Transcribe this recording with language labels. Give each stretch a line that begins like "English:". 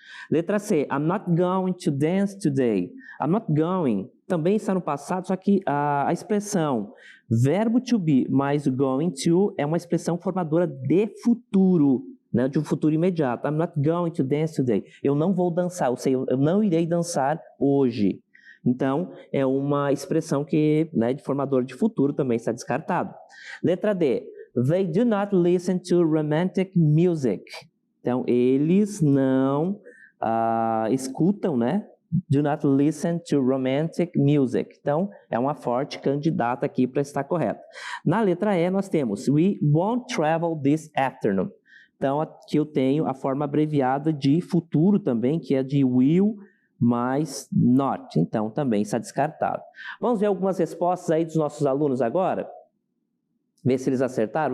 Portuguese: Letra C,
English: I'm not going to dance today.
Portuguese: I'm not going também está no passado, só que a expressão verbo to be mais going to é uma expressão formadora de futuro, né, de um futuro imediato.
English: I'm not going to dance today.
Portuguese: Eu não vou dançar, ou seja, eu não irei dançar hoje. Então, é uma expressão que, né, de formador de futuro também está descartado. Letra D,
English: they do not listen to romantic music.
Portuguese: Então, eles não escutam, né?
English: Do not listen to romantic music.
Portuguese: Então, é uma forte candidata aqui para estar correta. Na letra E, nós temos
English: we won't travel this afternoon.
Portuguese: Então, aqui eu tenho a forma abreviada de futuro também, que é de will mais not. Então, também está descartado. Vamos ver algumas respostas aí dos nossos alunos agora? Ver se eles acertaram.